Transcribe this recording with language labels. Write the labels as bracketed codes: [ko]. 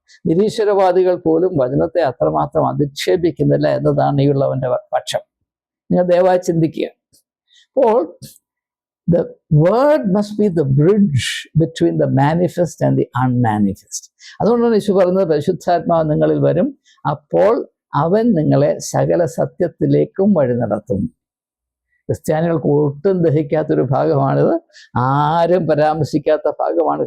[ml] നിരീശ്വരവാദികൾ പോലും വചനത്തെ അത്രമാത്രം അധിക്ഷേപിക്കുന്നില്ല എന്നതാണ് ഈ ഉള്ളവൻ്റെ പക്ഷം. നിങ്ങൾ ദയവായി ചിന്തിക്കുക. [en] അപ്പോൾ the word must be the bridge between the manifest and the unmanifest. [ml] അതുകൊണ്ടാണ് യേശു പറയുന്നത്, പരിശുദ്ധാത്മാവ് നിങ്ങളിൽ വരും, അപ്പോൾ അവൻ നിങ്ങളെ സകല സത്യത്തിലേക്കും വഴി നടത്തും. ക്രിസ്ത്യാനികൾക്ക് ഒട്ടും ദഹിക്കാത്തൊരു ഭാഗമാണിത്. ആരും പരാമർശിക്കാത്ത ഭാഗമാണ്.